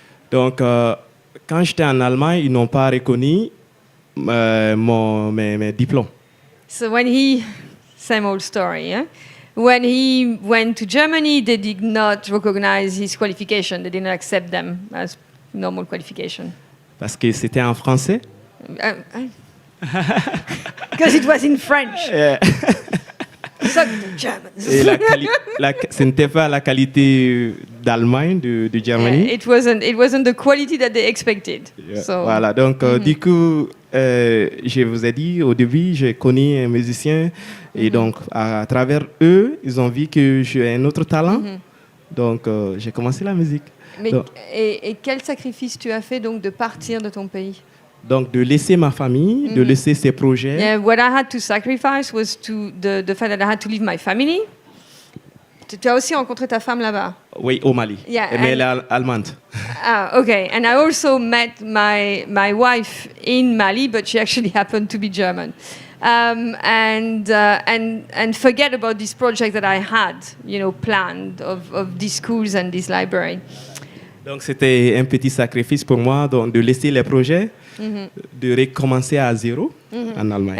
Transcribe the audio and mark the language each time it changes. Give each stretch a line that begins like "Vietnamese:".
French: Donc, quand j'étais en Allemagne, ils n'ont pas reconnu mes diplômes.
English: So same old story, yeah? When he went to Germany, they did not recognize his qualification. They didn't accept them as normal qualification.
French: Parce que c'était en français.
English: Because it was in French. Yeah. Suck the Germans.
French: Et ce n'était pas la qualité d'Allemagne, de Germany.
English: Yeah, it wasn't the quality that they expected. Yeah. So,
French: Voilà, donc du coup, je vous ai dit au début, j'ai connu un musicien et donc à travers eux, ils ont vu que j'ai un autre talent. Donc j'ai commencé la musique. Mais, donc, et quel sacrifice tu as fait donc de partir de ton pays? Donc de laisser ma famille, de laisser ses projets.
English: Yeah, what I had to sacrifice was the fact that I had to leave my family.
French: Tu as aussi rencontré ta femme là-bas? Oui, au Mali.
English: Yeah,
French: mais elle est allemande.
English: Ah, okay. And I also met my wife in Mali, but she actually happened to be German. And forget about this project that I had, planned of these schools and this library.
French: Donc c'était un petit sacrifice pour moi donc, de laisser les projets, de recommencer à zéro en Allemagne.